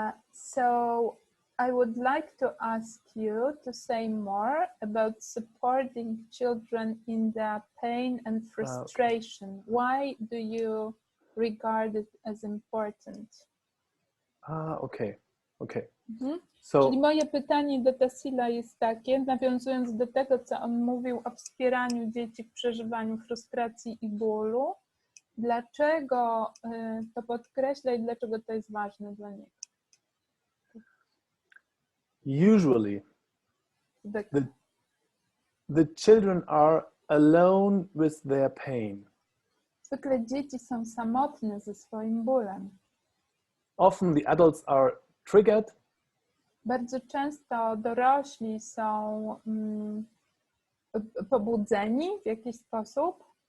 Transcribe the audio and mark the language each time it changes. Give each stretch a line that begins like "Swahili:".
English: So I would like to ask you to say more about supporting children in their pain and frustration. Okay. Why do you regard it as important? Okay.
Polish: So, czyli moje pytanie do Tassila jest takie, nawiązując do tego, co on mówił o wspieraniu dzieci w przeżywaniu frustracji i bólu, dlaczego to podkreśla i dlaczego to jest ważne dla niego?
English: Usually, the children are alone with their pain.
Polish: Zwykle dzieci są samotne ze swoim bólem.
English: Often the adults are triggered.
Polish: Bardzo często dorośli są pobudzeni w jakiś sposób.